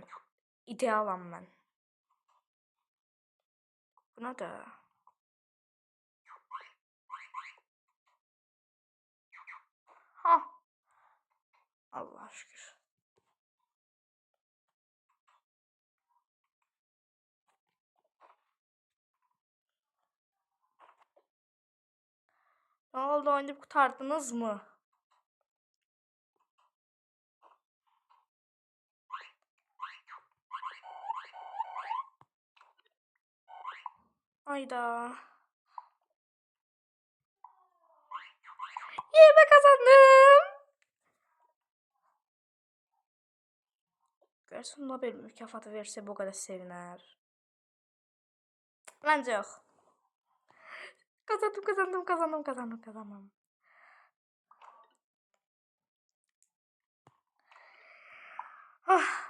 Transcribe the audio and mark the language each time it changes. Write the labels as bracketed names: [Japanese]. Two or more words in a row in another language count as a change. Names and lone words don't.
[Azerbaijani] İdealam mən. Buna da. Ha. Allah şükür. [Turkish] Ne oldu, oynayıp kurtardınız mı? Hayda. Yeme kazandım. [Azerbaijani] Görsən Nobel mükafatı versə bu qədər sevinər. Məncə yox. Kazandım. Ah.